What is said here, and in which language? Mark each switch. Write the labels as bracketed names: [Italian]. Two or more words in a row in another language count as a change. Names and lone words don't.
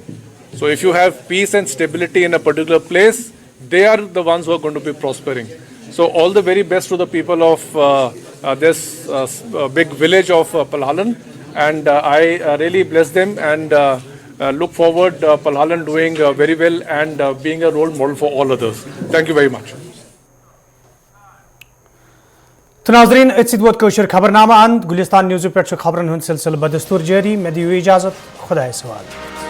[English] So if you have peace and stability in a particular place, they are the ones who are going to be prospering. So all the very best to the people of this big village of Palhalan, and I really bless them and look forward Palhalan doing very well and being a role model for all others. Thank you very much. [Kashmiri] तो नाज़रीन इत्त कशर खबरनामा अंत गुलिस्तान न्यूज़ पे खबरन हुंद सिलसिल बदस्तूर जारी। मैं दियो इजाज़त, खुदा सवाल।